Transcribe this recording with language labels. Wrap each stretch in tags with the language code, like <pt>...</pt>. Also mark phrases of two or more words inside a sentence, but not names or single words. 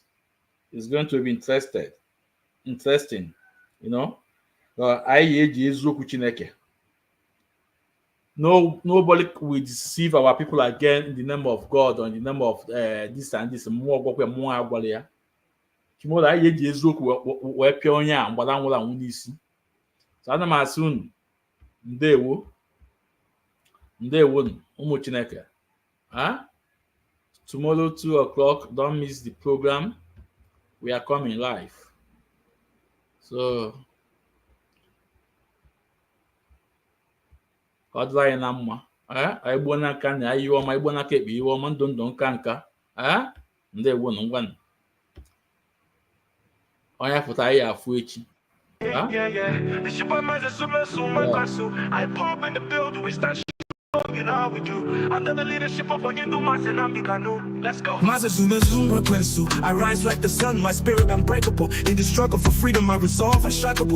<en>It's going to be interesting, you know. Nobody will deceive our people again in the name of God or in the name of this and this.</en> <ig>Tomorrow I eji eziokwu wee pịa onye a mgbada nwụrụ anwụ n'isi. So ana m asị unu ndewo ụmụ Chineke.</ig> <en>Tomorrow 2 o'clock, don't miss the program. We are coming live.</en> <ig>So ọ dịla anyị na mma. Anyị gbuo n'aka na anyị iwe ọma, anyị gbuo n'aka ekpe iwe ọma, ndụ nka nka. Ndewo ngwanụ. Onye pụta anyị afụ echi.</ig> <en>It's your boy Mazi Nnamdi Kanu. Ipob in the building, we start you know how we do. Under the leadership of Mazi Nnamdi Kanu. Let's go. Mazi Nnamdi Kanu. I rise like the sun, my spirit unbreakable. In the struggle for freedom, I resolve unshakable.</en>